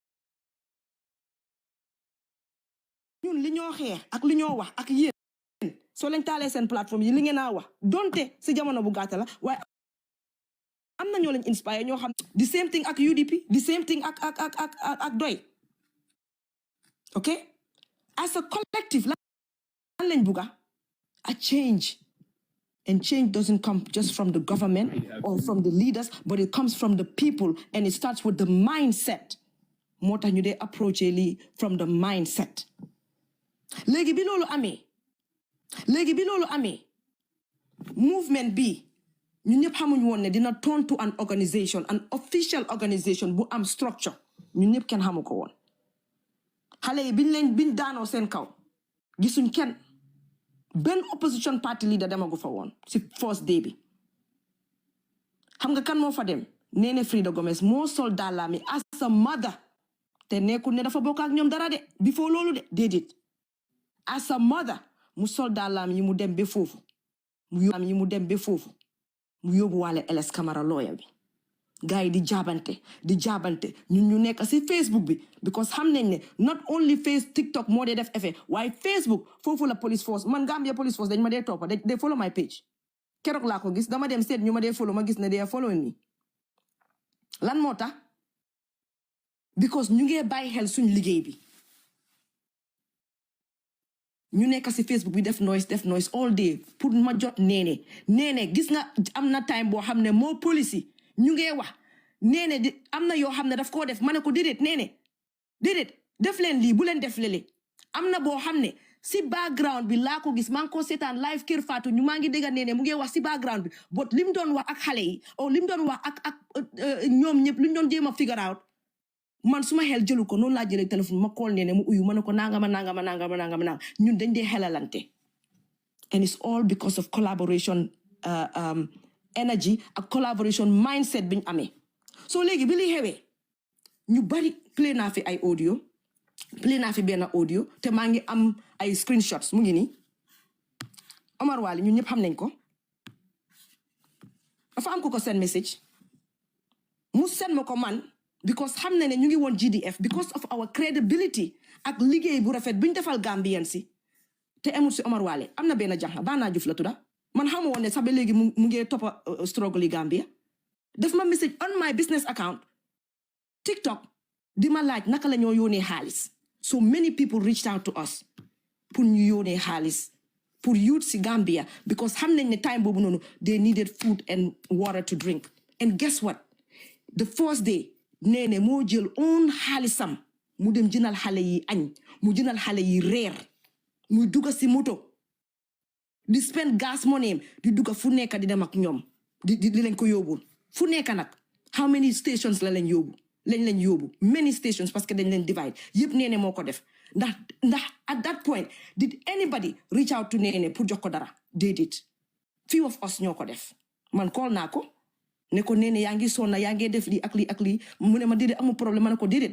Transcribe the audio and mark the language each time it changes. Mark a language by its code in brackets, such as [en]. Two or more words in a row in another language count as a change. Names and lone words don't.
[wo] ñun li ñoo xeex ak li ñoo wax ak yéen soo leen taalee seen plateforme yi li ngeen a wax donte si jamono bu gàtta la waaye am na ñoo leen inspire ñoo xam [en] the same thing [wo] ak UDP [en] the same thing [wo] ak doy ok [en] as a collective [wo] lan lañ bugga a change. [en] And change doesn't come just from the government or from the leaders, but it comes from the people, and it starts with the mindset. [wo] Moo tax ñu dee approach lii [en] from the mindset. [wo] léegi bi loolu amee movement bi ñun ñëpp xamuñ woon ne dina [en] turn to an organization, an official organization [wo] bu am structure. ñun ñëpp kenn xamu ko woon. xale yi biñ daanoo seen kaw gisuñ kenn. benn [en] opposition party leader [wo] demagu fa woon si [en] first day [wo] bi xam nga kan moo fa dem Nene Frida Gomez moo sol dàllaami [en] as a mother [wo] te nekkul ne dafa bokk ak ñoom dara de before loolu de déedéet [en] as a mother [wo] mu sol dàllaam yi mu dem ba foofu mu yóbbu waale LS Camara lawyer bi gars yi di jaabante ñun ñu nekk si Facebook bi because xam nañ ne [en] not only [wo] TikTok moo dee def effet waaye Facebook foofu la [en] police force [wo] man [en] Gambia police force [wo] dañ ma dee toppa [en] they follow my page [wo] keroog laa ko gis dama dem seet ñu ma dee follow ma gis ne [en] they are following me [wo] lan moo tax because ñu ngee bàyyi xel suñ liggéey bi ñu nekk si Facebook bi def [en] noise all day [wo] pour ma jot neene gis nga am na time boo xam ne moo police yi ñu ngee wax neene am na yoo xam ne daf koo def ma ne ko déedéet def leen lii bu leen def lele am na boo xam ne si background bi laa ko gis maa ngi ko seetaan live Kër Fatou ñu maa ngi dégg neene mu ngi wax si background bi but lim doon wax ak xale yi lim doon wax ak ñoom ñëpp luñ doon jéem a [en] figure out [wo] man suma xel jëlu ko noonu laa jëlee téléphone ma call neene mu uyu ma ne ko nangama ñun dañ dee xelalante [en] and it's all because of collaboration energy [wo] ak [en] collaboration mindset [wo] biñ amee so léegi bi li xewee ñu bari play naa fi ay audio play naa fi benn audio te maa ngi am ay screenshots mu ngi nii Omar Wali ñun ñëpp xam nañ ko dafa am ko [en] send message [wo] mu send ma ko man because xam na ne ñu ngi woon GDF [en] because of our credibility [wo] ak liggéey bu rafet buñ defal Gambian si te amul si Omar Wali am na benn jànq Bana Juf la tudda man xamu woon ne sax ba léegi mu ngi toppa struggle yi Gambia def ma [en] message on my business account TikTok [wo] di ma laaj naka la ñoo yónnee xaalis [en] so many people reached out to us [wo] pour ñu yónnee xaalis pour youth si Gambia because xam nañ ne time boobu noonu [en] they needed food and water to drink and guess what the first day [wo] neene moo jël own xaalisam mu dem jënal xale yi añ mu jënal xale yi reer muy dugga si moto di [en] spend gas money [wo] di dugga fu nekk di dem ak ñoom di leen ko yóbbul fu nekk nag [en] how many stations [wo] lañ yóbbu [en] many stations [fr] parce que [wo] dañ leen divide yëpp neene moo ko def ndax [en] at that point did anybody reach out to [wo] neene pour jox ko dara déedéet [en] few of us [wo] ñoo ko def man call naa ko ne ko neene yaa ngi sonna yaa ngi def lii ak lii mu ne ma déedéet amul problème ma ne ko déedéet